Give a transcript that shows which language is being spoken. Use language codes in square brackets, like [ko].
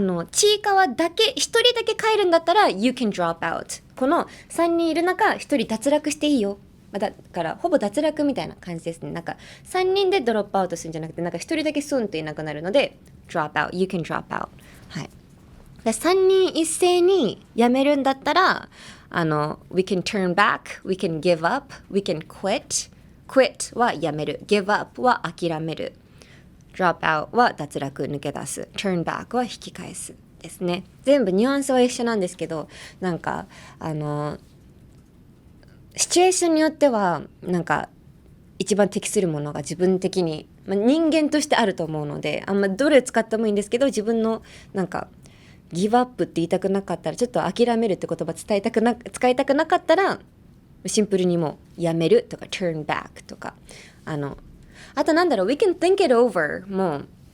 [ja] ちいかわだけ一人だけ帰るんだったら [en] You can drop out。 [ja] この3人いる中1人脱落していいよ。だからほぼ脱落みたいな感じですね。なんか3人でドロップアウトするんじゃなくて、なんか1人だけスンといなくなるので drop out。 [en] You can drop out。 [ja] はい。で3人一斉に辞めるんだったら [en] We can turn back, we can give up, we can quit。 [ja] Quit はやめる。 Give up は諦める。 Drop out は脱落、抜け出す。Turn back は引き返すですね。全部ニュアンスは一緒なんですけど、なんかシチュエーションによってはなんか一番適するものが自分的に、人間としてあると思うので、どれ使ってもいいんですけど、自分のなんかギブアップって言いたくなかったら、ちょっと諦めるって言葉使いたくなかったら、シンプルにもうやめるとか turn back とか、あとなんだろう [en] we can think it over、 [ja] もう